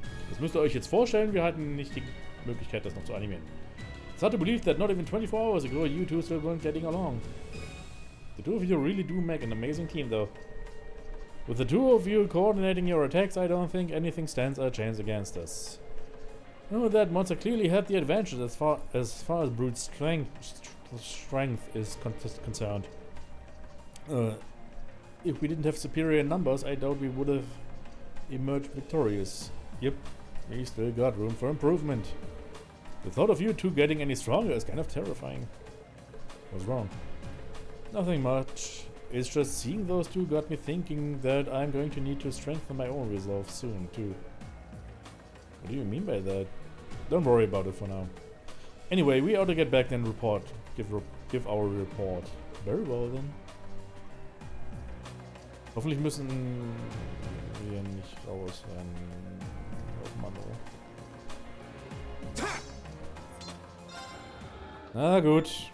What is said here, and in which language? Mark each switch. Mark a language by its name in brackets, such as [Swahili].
[German] Das müsst ihr euch jetzt vorstellen, wir hatten nicht die Möglichkeit, das noch zu animieren. [English] It's hard to believe that not even 24 hours ago you two still weren't getting along. The two of you really do make an amazing team, though. With the two of you coordinating your attacks, I don't think anything stands a chance against us. No, that monster clearly had the advantage as far as brute strength is concerned. If we didn't have superior numbers, I doubt we would have emerged victorious. Yep, we still got room for improvement. The thought of you two getting any stronger is kind of terrifying. What's wrong? Nothing much. It's just seeing those two got me thinking that I'm going to need to strengthen my own resolve soon, too. What do you mean by that? Don't worry about it for now. Anyway, we ought to get back and report. Give our report. Very well then. [German] Hoffentlich müssen wir nicht rausrennen. Oh Mann, oh. Na gut.